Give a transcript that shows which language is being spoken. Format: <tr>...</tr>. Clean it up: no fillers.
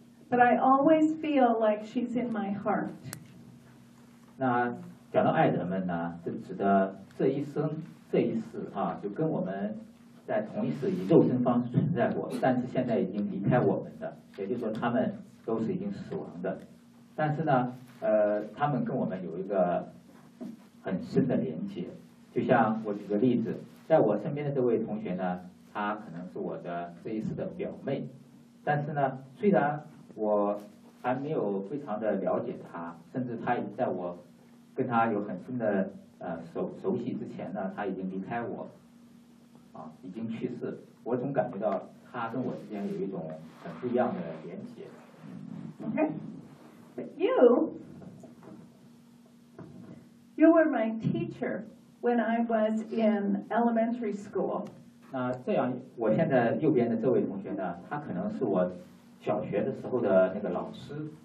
<en>But I always feel like she's in my heart.</en> <zh>那讲到爱人们呢，就指的这一生这一世啊，就跟我们在同一世以肉身方式存在过，但是现在已经离开我们的，也就是说他们都是已经死亡的。但是呢，他们跟我们有一个很深的连接。就像我举个例子，在我身边的这位同学呢。她可能是我的这一世的表妹，但是呢，虽然我还没有非常的了解她，甚至她已经在我跟她有很深的熟悉之前呢，她已经离开我，啊，已经去世。我总感觉到她跟我之间有一种很不一样的连结。</zh> <en>Okay, but you were my teacher when I was in elementary school.</en> <zh>那这样，我现在右边的这位同学呢，他可能是我小学的时候的那个老师。</zh>